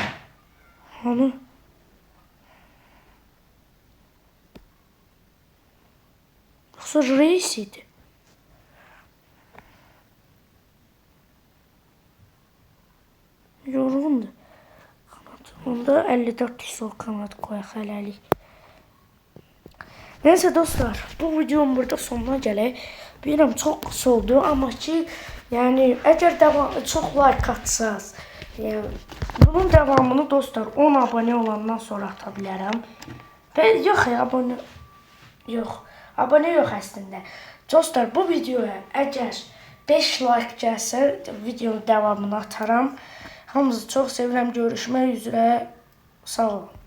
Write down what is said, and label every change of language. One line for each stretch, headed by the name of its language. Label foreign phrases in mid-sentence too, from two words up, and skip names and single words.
Turkish: Hani? Yoksa Reis idi. Yorgundu.
Azerbaijani: Onda 54 sol kanat koyaq hələlik. Neyse dostlar, bu videom burada sonuna gələk. Bilirəm çox qısa oldu, amma ki yani əgər çox like atsaz, yani bunun devamını dostlar 10 abone olandan sonra ata bilərəm. Yox ya, abone yox əslində. Dostlar, bu videoya əgər 5 like gəlsə videonun devamını ataram. Hamınızı çox sevirəm. Görüşmək üzrə. Sağ olun.